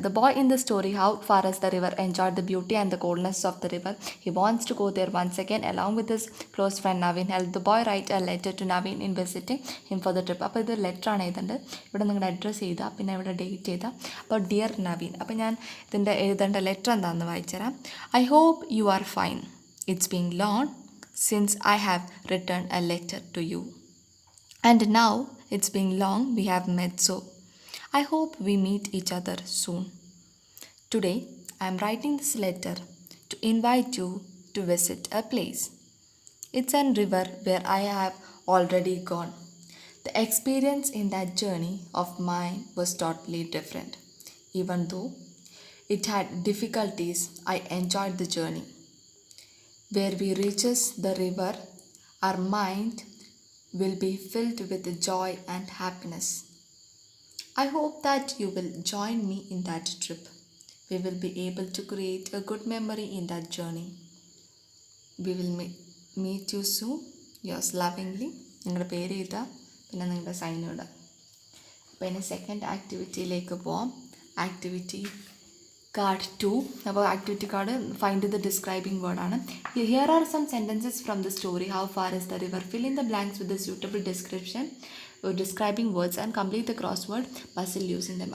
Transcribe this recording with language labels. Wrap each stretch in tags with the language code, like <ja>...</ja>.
<en>The boy in the story, how far as the river, enjoyed the beauty and the coldness of the river. He wants to go there once again along with his close friend Naveen. Help the boy write a letter to Naveen in visiting him for the trip.</en> <ml>അപ്പോൾ ഇത് letter ആണ് എഴുതേണ്ടത്. ഇവിടെ നിങ്ങളുടെ address ചെയ്താൽ പിന്നെ ഇവിടെ date ചെയ്താൽ. അപ്പോൾ ഡിയർ നവീൻ. അപ്പോൾ ഞാൻ ഇതിൻ്റെ എഴുതേണ്ട ലെറ്റർ എന്താണെന്ന് വായിച്ചുതരാം.</ml> <en>I hope you are fine. It's been long since I have written a letter to you. And now it's been long we have met, so I hope we meet each other soon. Today I am writing this letter to invite you to visit a place. It's a river where I have already gone. The experience in that journey of mine was totally different. Even though it had difficulties, I enjoyed the journey. Where we reaches the river, our mind will be filled with joy and happiness. I hope that you will join me in that trip. We will be able to create a good memory in that journey. We will meet you soon. Yours lovingly.</en> <ml>നിങ്ങളുടെ പേര് എഴുതുക, പിന്നെ നിങ്ങളുടെ sign ഇടുക. അപ്പോൾ ഇനി second ആക്ടിവിറ്റിയിലേക്ക് പോവാം.</ml> <en>Activity card 2. അപ്പോൾ activity card find the describing വേർഡാണ്. Here are some sentences from the story how far is the river. Fill in the blanks with the suitable description describing words and complete the crossword puzzle using them.</en>